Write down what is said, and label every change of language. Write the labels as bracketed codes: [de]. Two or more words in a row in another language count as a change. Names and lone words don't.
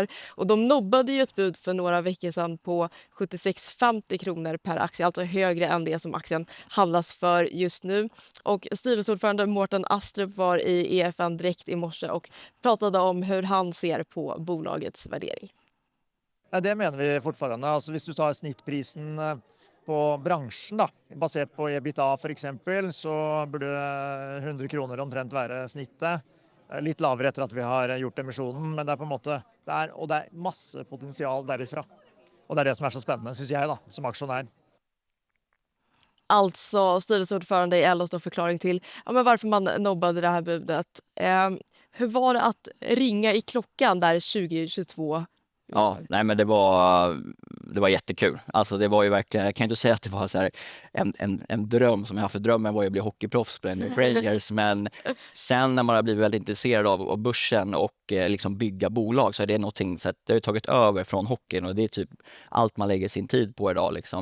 [sv] Och de nobbade ju ett bud för några veckor sedan på 76,50 kronor per aktie, alltså högre än det som aktien handlas för just nu. Och styrelseordförande Mårten Astrup var i EFN direkt i morse och pratade om hur han ser på bolagets värdering. [no] Ja, det mener vi fortfarande. Altså, hvis du tar snittprisen på bransjen, da, basert på EBITDA for eksempel, så burde 100 kroner omtrent være snittet. Litt lavere etter at vi har gjort emisjonen, men det er på en måte og det er masse potensial derifra. Og det er det som er så spennende, synes jeg, da, som aksjonær. [sv] Alltså styrelseordförande i Ellos då förklaring till men varför man nobbade det här budet. Hur var det att ringa i klockan där 2022 Ja, nej men det var jättekul. Alltså det var ju verkligen, jag kan inte säga att det var så här en dröm som jag haft, för drömmen var ju att bli hockeyproffs på NBA Rangers, men sen när man har blivit väldigt intresserad av börsen och liksom bygga bolag, så är det någonting, så att det har ju tagit över från hockeyn och det är typ allt man lägger sin tid på idag liksom.